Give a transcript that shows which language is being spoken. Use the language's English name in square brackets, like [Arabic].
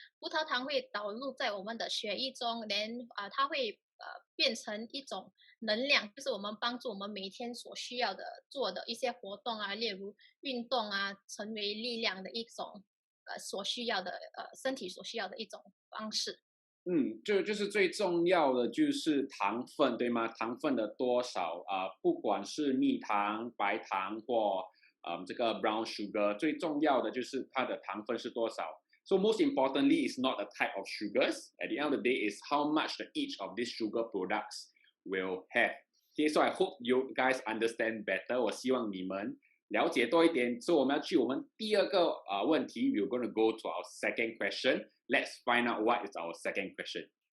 [Chinese] 葡萄糖会导入在我们的血液中，它会变成一种能量，就是我们帮助我们每天所需要的做的一些活动啊，例如运动啊，成为力量的一种所需要的身体所需要的一种方式。就是最重要的就是糖分，对吗？糖分的多少不管是蜜糖、白糖或这个 brown sugar， 最重要的就是它的糖分是多少。 [English] So most importantly is not the type of sugars. At the end of the day is how much each of these sugar products will have. Okay, so I hope you guys understand better. [Chinese] 我希望你们了解多一点。所以我们要去我们第二个问题。 [English] We're going to go to our second question. Let's find out what is our second question.